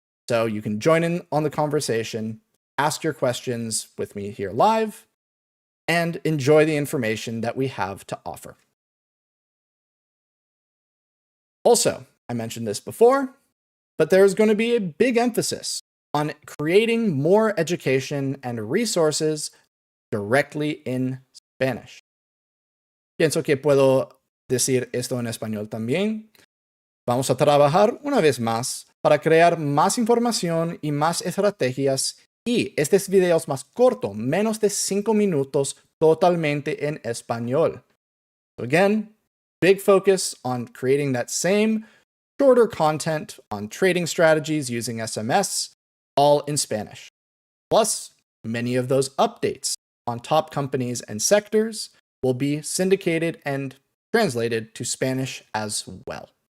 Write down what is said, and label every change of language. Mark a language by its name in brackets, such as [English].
[English] So you can join in on the conversation, ask your questions with me here live, and enjoy the information that we have to offer. Also, I mentioned this before, but there's going to be a big emphasis on creating more education and resources directly in Spanish. [Spanish] Pienso que puedo decir esto en español también. Vamos a trabajar una vez más para crear más información y más estrategias y estos videos más cortos, menos de 5 minutos, totalmente en español. [English] So again, big focus on creating that same shorter content on trading strategies using SMS, all in Spanish. Plus, many of those updates on top companies and sectors will be syndicated and translated to Spanish as well.